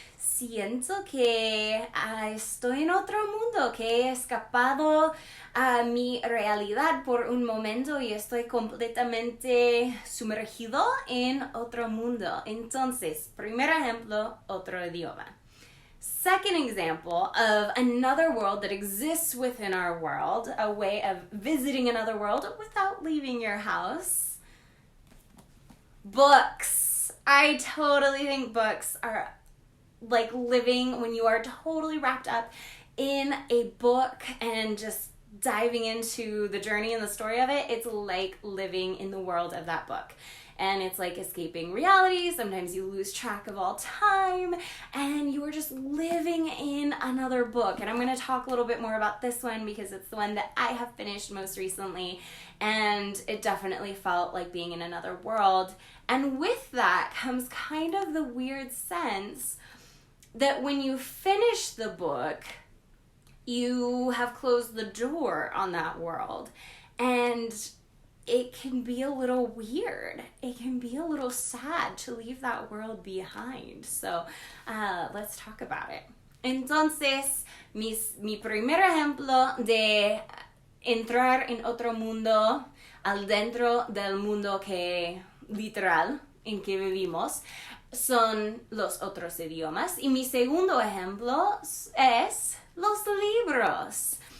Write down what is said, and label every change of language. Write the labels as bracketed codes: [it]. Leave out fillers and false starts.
[es] siento que estoy en otro mundo, que he escapado a mi realidad por un momento y estoy completamente sumergido en otro mundo. Entonces, primer ejemplo, otro idioma. [en] Second example of another world that exists within our world, a way of visiting another world without leaving your house. Books. I totally think books are like living when you are totally wrapped up in a book and just diving into the journey and the story of it. It's like living in the world of that book. And it's like escaping reality. Sometimes you lose track of all time and you are just living in another book. And I'm going to talk a little bit more about this one because it's the one that I have finished most recently. And it definitely felt like being in another world. And with that comes kind of the weird sense that when you finish the book, you have closed the door on that world. And it can be a little weird. It can be a little sad to leave that world behind. So let's talk about it. [es] Entonces, mi primer ejemplo de entrar en otro mundo al dentro del mundo que literal en que vivimos son los otros idiomas. Y mi segundo ejemplo es los libros.